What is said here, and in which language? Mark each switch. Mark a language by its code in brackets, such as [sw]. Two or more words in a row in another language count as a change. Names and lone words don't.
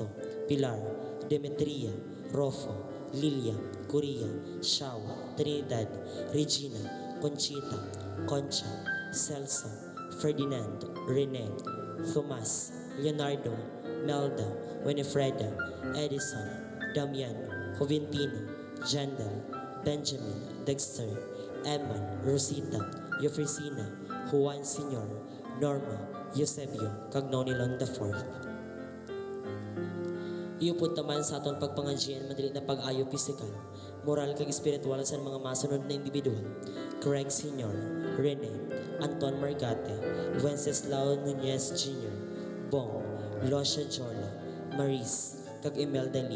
[hil] Pilar, Demetria, Rofo, Lilia, Coria, Shao, Trinidad, Regina, Conchita, Concha, Celso, Ferdinand, Rene, Tomas, Leonardo, Melda, Winifreda, Edison, Damian, Joventino, Jandal, Benjamin, Dexter, Eman, Rosita, Eufresina, Juan Sr., Norma, Eusebio, kag Nonilon IV. Iupod naman sa aton pagpangadjian madali na pag-ayo pisikal, moral kag espiritual sa mga masunod na individual. Craig Sr., Rene, Anton Margate, Wenceslao Nunez Jr., Bong, Losia Jola, Maris, kag Imelda Lim.